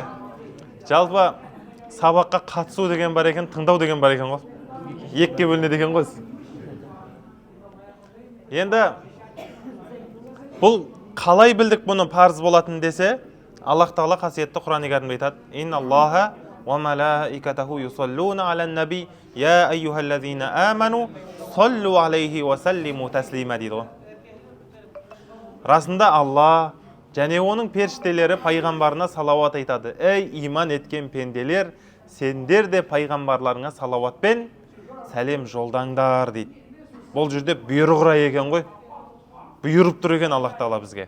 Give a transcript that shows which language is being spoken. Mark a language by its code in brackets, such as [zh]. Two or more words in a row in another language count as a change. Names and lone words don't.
[kk] Жалпы сабаққа қатысу деген бар екен, тыңдау деген бар екен ғой. Екіге бөлінеді екен ғой. Енді бұл қалай білдік бұны парыз болатын десе, Аллах Тағала қасиетті Құран-ы Кәрімде айтады: [ar] «إن الله وملائكته يصلون على النبي يا أيها الذين آمنوا صلوا عليه وسلموا تسليما» [kk] дейді ғой. Расында Алла және оның періштелері пайғамбарына салауат айтады. Ей иман еткен пенделер, сендер де пайғамбарларыңа салауатпен сәлем жолдаңдар дейді. Бұл жерде бұйрық екен ғой. Бұйырып тұр екен Аллах Тағала бізге.